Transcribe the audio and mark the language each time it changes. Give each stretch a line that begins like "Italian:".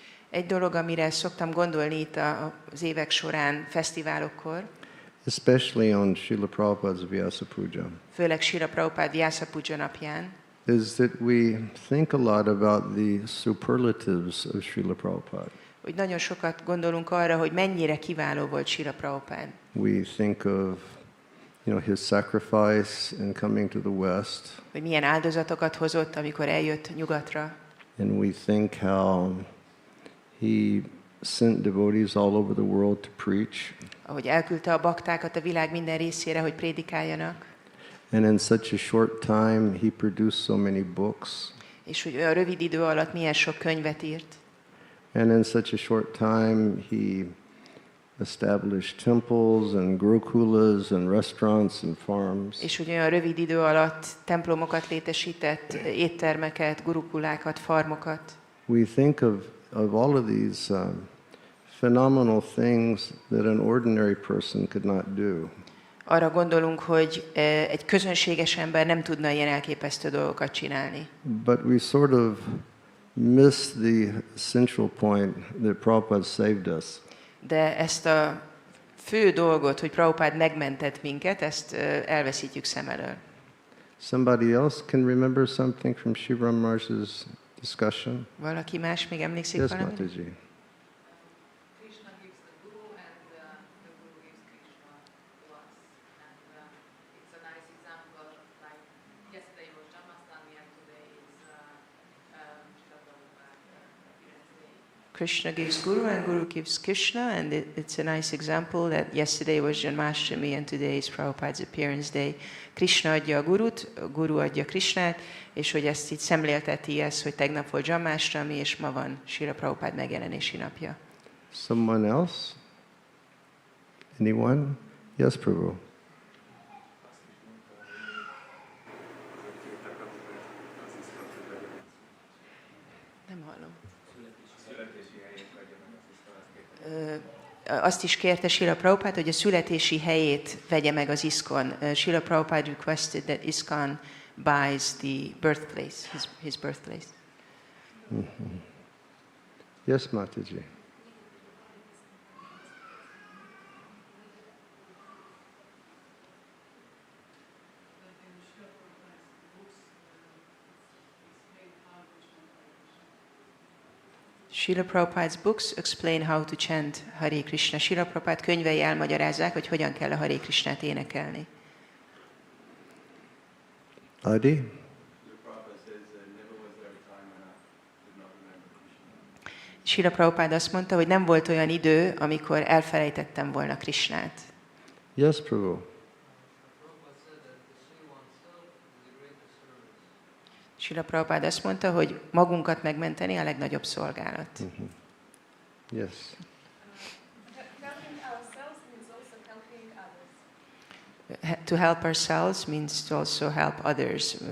Hungarian: Egy dolog, amire szoktam gondolni itt az évek során, fesztiválokkor,
English: especially on Srila Prabhupada's Vyasa Puja,
Hungarian: főleg Srila Prabhupada Vyasa Puja napján,
English: is that we think a lot about the superlatives of Srila Prabhupada.
Hungarian: hogy nagyon sokat gondolunk arra, hogy mennyire kiváló volt Srila Prabhupada.
English: We think of his sacrifice in coming to the West.
Hungarian: Hogy milyen áldozatokat hozott, amikor eljött nyugatra.
English: And we think how he sent devotees all over the world to preach.
Hungarian: Ahogy elküldte a baktákat a világ minden részére, hogy prédikáljanak.
English: And in such a short time he produced so many books.
Hungarian: És hogy olyan rövid idő alatt milyen sok könyvet írt.
English: And in such a short time he established temples and gurukulas and restaurants and farms.
Hungarian: És hogy olyan rövid idő alatt templomokat létesített, éttermeket, gurukulákat, farmokat.
English: We think of all of these phenomenal things that an ordinary person could not do.
Hungarian: Arra gondolunk, hogy egy közönséges ember nem tudna ilyen elképesztő dolgokat csinálni.
English: But we sort of miss the essential point that Prabhupada saved us.
Hungarian: De ezt a fő dolgot, hogy Prabhupád megmentett minket, ezt elveszítjük szem elől.
English: Somebody else can remember something from Sivarama Maharaj's discussion?
Hungarian: Valaki más még emlékszik
English: Yes,
Hungarian: valamit?
English: Mataji. Krishna gives the Guru and the Guru gives Krishna to us. And it's a nice example, like yesterday was Jamastami and today is Srila Prabhupada appearance day. Krishna gives Guru and Guru gives Krishna, and it's a nice example that yesterday was Janmashtami and today is Prabhupada's appearance day.
Hungarian: Krishna adja a Gurut, a Guru adja Krishnát, és hogy ezt így szemlélteti ez, hogy tegnap volt Janmashtami, és ma van Srila Prabhupád megjelenési napja.
English: Someone else? Anyone? Yes, Prabhu.
Hungarian: Nem hallom. Azt is kérte Srila Prabhupada, hogy a születési helyét vegye meg az ISKCON.
English: Srila Prabhupada requested that ISKCON buys the birthplace, his birthplace. Mm-hmm. Yes, Mataji. Srila Prabhupada's books explain how to chant Hare Krishna.
Hungarian: Srila Prabhupada könyvei elmagyarázzák, hogy hogyan kell a Hare Krishnát énekelni.
English: Adi?
Hungarian: Srila Prabhupada azt mondta, hogy nem volt olyan idő, amikor elfelejtettem volna Krishnát.
English: Yes, Prabhu.
Hungarian: Srila Prabhupada azt mondta, hogy magunkat megmenteni a legnagyobb szolgálat.
English: Mm-hmm. Yes. Helping ourselves means also helping others. To help ourselves means to also help others.